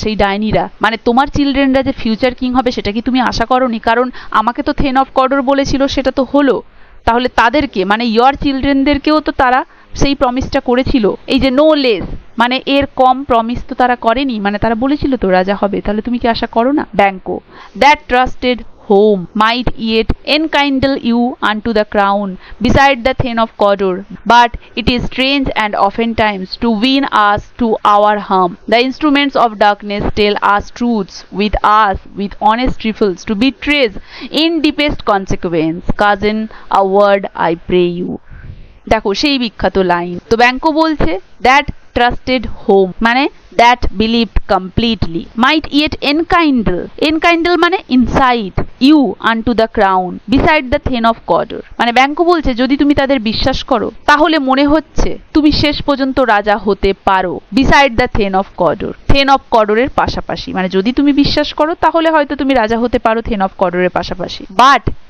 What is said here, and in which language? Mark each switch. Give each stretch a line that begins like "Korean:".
Bangla: সেই ডাইনিরা, মানে তোমার চিলড্রেনরা যে ফিউচার কিং হবে সেটা কি তুমি আশা করোনি? কারণ আমাকে তো থেন অফ কডর বলেছিল, সেটা তো হলো, তাহলে তাদেরকে মানে ইয়র চিলড্রেনদেরকেও তো তারা সেই প্রমিসটা করেছিল, এই যে নো লেস মানে এর কম প্রমিস তো তারা করেনি, মানে তারা বলেছিল তো রাজা হবে, তাহলে তুমি কি আশা করো না?
English: Banquo, that trusted home might yet enkindle you unto the crown beside the throne of Cawdor, but it is strange and oftentimes to win us to our harm. The instruments of darkness tell us truths with us with honest trifles to betray in deepest consequence. Cousin, a word I pray you.
Bangla: দেখো সেই বিখ্যাত line, তো ব্যাঙ্কো বলছে
English: that trusted home
Bangla: মানে
English: that believed completely, might yet enkindle,
Bangla: এনকাইন্ডল মানে inside,
English: you unto the crown beside the thane of Cawdor,
Bangla: মানে ব্যাঙ্কো বলছে যদি তুমি তাদের বিশ্বাস করো তাহলে মনে হচ্ছে তুমি শেষ পর্যন্ত রাজা হতে পারো, beside the then of কডর, then of কডরের পাশাপাশি, মানে যদি তুমি বিশ্বাস করো তাহলে হয়তো তুমি রাজা হতে পারো থেন অফ কডরের পাশাপাশি, বাট